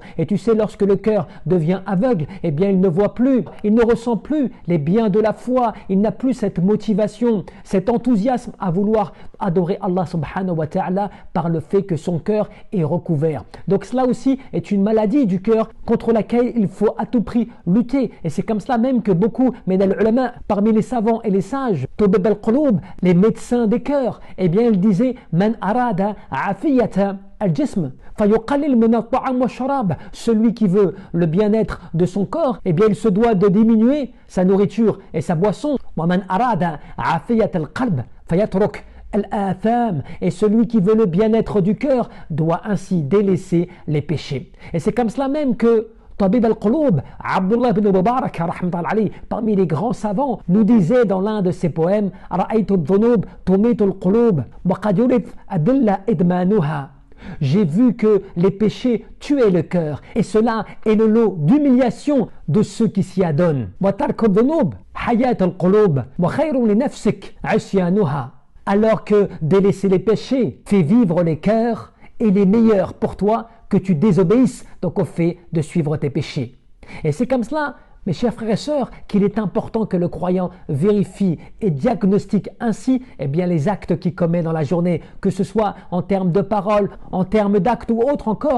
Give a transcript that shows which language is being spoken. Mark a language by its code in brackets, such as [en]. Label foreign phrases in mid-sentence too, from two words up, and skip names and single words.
[fr] Et tu sais, lorsque le cœur devient aveugle, eh bien il ne voit plus, il ne ressent plus les biens de la foi, il n'a plus cette motivation, cet enthousiasme à vouloir adorer Allah [ar] سبحانه وتعالى [fr] par le fait que son cœur est recouvert. Donc cela aussi est une maladie du cœur contre laquelle il faut à tout prix lutter. Et c'est comme cela même que beaucoup, mais les ulama, parmi les savants et les sages, [ar] طبيب القلوب, [fr] les médecins des cœurs, eh bien ils disaient [ar] من أراد عافية الجسم فليقلل من الطعام والشراب. [fr] Celui qui veut le bien-être de son corps, eh bien il se doit de diminuer sa nourriture et sa boisson. [ar] ومن أراد عافية القلب فليترك الآثام. [fr] Et celui qui veut le bien-être du cœur doit ainsi délaisser les péchés. Et c'est comme cela même que [ar] طبيب القلوب, [fr] Abdullah ibn Mubarak, [ar] رحمة الله عليه, [fr] parmi les grands savants, nous disait dans l'un de ses poèmes [ar] رأيت الذنوب تميت القلوب وقد يورث الذل إدمانها. [fr] J'ai vu que les péchés tuaient le cœur et cela est le lot d'humiliation de ceux qui s'y adonnent. [ar] وترك الذنوب حياة القلوب وخير لنفسك عصيانها. [fr] Alors que délaisser les péchés fait vivre les cœurs et il est meilleur pour toi que tu désobéisses donc au fait de suivre tes péchés. Et c'est comme cela, mes chers frères et sœurs, qu'il est important que le croyant vérifie et diagnostique ainsi eh bien, les actes qu'il commet dans la journée, que ce soit en termes de paroles, en termes d'actes ou autre encore.